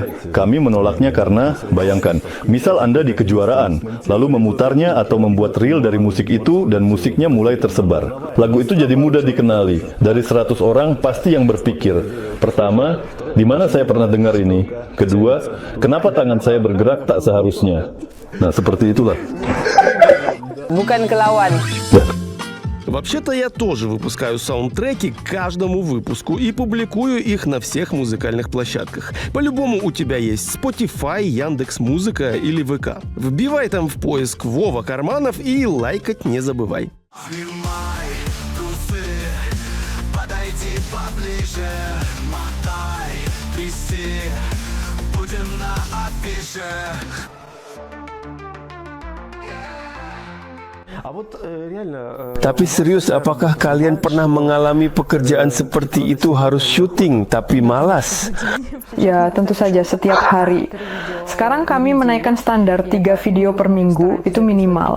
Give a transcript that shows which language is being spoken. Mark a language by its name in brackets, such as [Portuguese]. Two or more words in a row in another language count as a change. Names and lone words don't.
[Indonesian] Kami menolaknya karena, bayangkan, misal Anda di kejuaraan, lalu memutarnya atau membuat reel dari musik itu dan musiknya mulai tersebar. Lagu itu jadi mudah dikenali. Dari 100 orang pasti yang berpikir, pertama, di mana saya pernah dengar ini? Kedua, kenapa tangan saya bergerak tak seharusnya? Nah, seperti itulah. Bukan kelawan. [Russian] Вообще-то я тоже выпускаю саундтреки к каждому выпуску и публикую их на всех музыкальных площадках. По-любому у тебя есть Spotify, Яндекс.Музыка или ВК. Вбивай там в поиск Вова Карманов и лайкать не забывай. Снимай трусы, подойди поближе, мотай, тряси, будем на афише. [Indonesian] Tapi serius, apakah kalian pernah mengalami pekerjaan seperti itu harus syuting tapi malas? Ya, tentu saja setiap hari. Sekarang kami menaikkan standar 3 video per minggu, itu minimal.